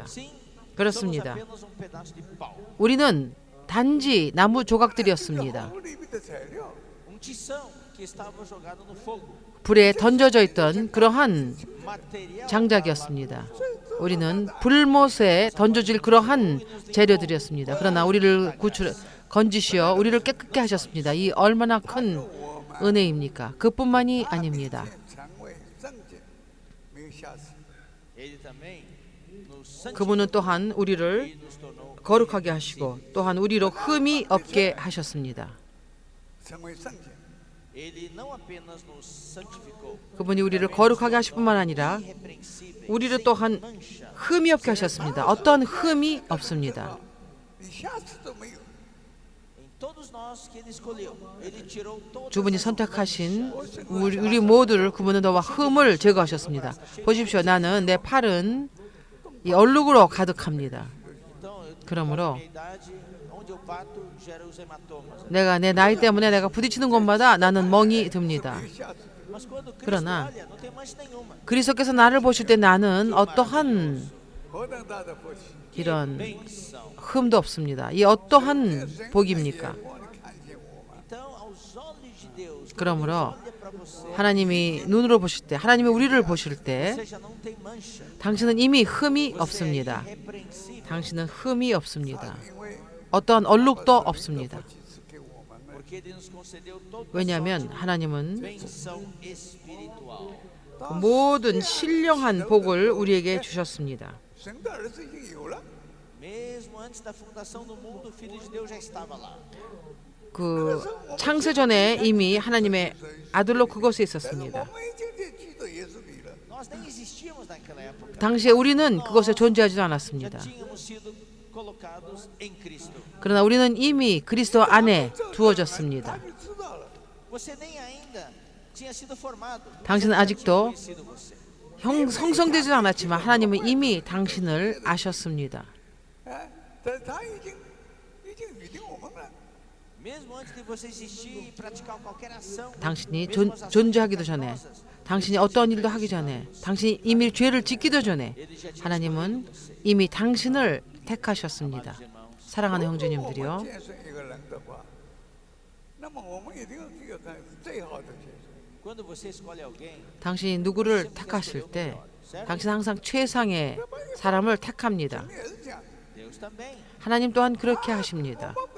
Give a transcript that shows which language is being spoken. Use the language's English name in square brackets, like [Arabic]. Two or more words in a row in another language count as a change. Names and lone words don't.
[Portuguese] Sim, [Korean] 그렇습니다. [Portuguese] somos apenas pedaço de pau. [Korean] 우리는 단지 나무 조각들이었습니다. [Portuguese] Tição que estava jogado no fogo. [Korean] 불에 던져져 있던 그러한 [Portuguese] Material [Korean] 장작이었습니다. 우리는 불못에 던져질 그러한 재료들이었습니다. 그러나 우리를 건지시어 우리를 깨끗게 하셨습니다. 이 얼마나 큰 은혜입니까? 그뿐만이 아닙니다. [Portuguese] ele também nos [Korean] 그분은 또한 우리를 [Portuguese] nos tornou. [Korean] 거룩하게 하시고 또한 우리로 흠이 없게 하셨습니다. [Portuguese] Ele não apenas nos santificou, [Korean] 그분이 우리를 거룩하게 하실 뿐만 아니라 [Portuguese] irrepreensíveis, [Korean] 우리를 또한 [Portuguese] mancha. [Korean] 흠이 없게 하셨습니다. 어떤 흠이 없습니다. [Portuguese] Em todos nós que ele escolheu, ele tirou todas [Korean] 주분이 [Portuguese] as [Korean] 선택하신 우리 모두를 그분은 너와 흠을 제거하셨습니다. 보십시오. 나는 내 팔은 이 얼룩으로 가득합니다. [Portuguese] Então, eu, [Korean] 그러므로 [Portuguese] minha idade, onde eu bato, gera os hematomas. [Korean] 내가 내 나이 때문에 내가 부딪히는 곳마다 나는 멍이 듭니다. [Portuguese] Mas quando Cristo [Korean] 그러나 [Portuguese] olha, não tem mancha nenhuma. [Korean] 그리스도께서 나를 보실 때 나는 어떠한 이런 [Portuguese] Benção. [Korean] 흠도 없습니다. 이 어떠한 복입니까? [Portuguese] Então, aos olhos de Deus, [Korean] 그러므로 [Portuguese] olha para você, [Korean] 하나님이 눈으로 보실 때, 하나님이 우리를 보실 때 [Portuguese] você já não tem mancha. [Korean] 당신은 이미 흠이 [Portuguese] Você [Korean] 없습니다. [Portuguese] é irrepreensível, [Korean] 당신은 흠이 없습니다. 어떠한 얼룩도 없습니다. [Portuguese] porque ele nos concedeu toda [Korean] 왜냐하면 하나님은 [Portuguese] benção espiritual. [Korean] 모든 신령한 복을 우리에게 주셨습니다. [Portuguese] Mesmo antes da fundação do mundo, o Filho de Deus já estava lá. [Korean] 그 창세 전에 이미 하나님의 아들로 그곳에 있었습니다. [Portuguese] Nós nem existíamos naquela época. [Korean] 당시에 우리는 그곳에 존재하지도 않았습니다. [Portuguese] Já tínhamos sido colocados em Cristo. [Korean] 그러나 우리는 이미 그리스도 안에 두어졌습니다. [Portuguese] Você nem ainda tinha sido formado. [Korean] 당신은 아직도 [Portuguese] Conhecido você. [Korean] 성성되지 않았지만 하나님은 이미 당신을 아셨습니다. [Portuguese] Mesmo antes de você existir e praticar qualquer ação, [Korean] 당신이 [Portuguese] mesmo as ações [Korean] 존재하기도 전에, [Portuguese] pecaminosas, [Korean] 당신이 어떠한 일도 하기 전에, 당신이 이미 죄를 짓기도 전에 [Portuguese] ele já tinha [Korean] 하나님은 [Portuguese] escolhido você. [Korean] 이미 당신을 택하셨습니다. [Portuguese] Amados irmãos, [Korean] 사랑하는 형제님들이요. [Portuguese] quando você escolhe alguém, [Korean] 당신이 누구를 택하실 때 당신은 항상 최상의 사람을 택합니다. [Portuguese] Deus também. [Korean] 하나님 또한 그렇게 하십니다.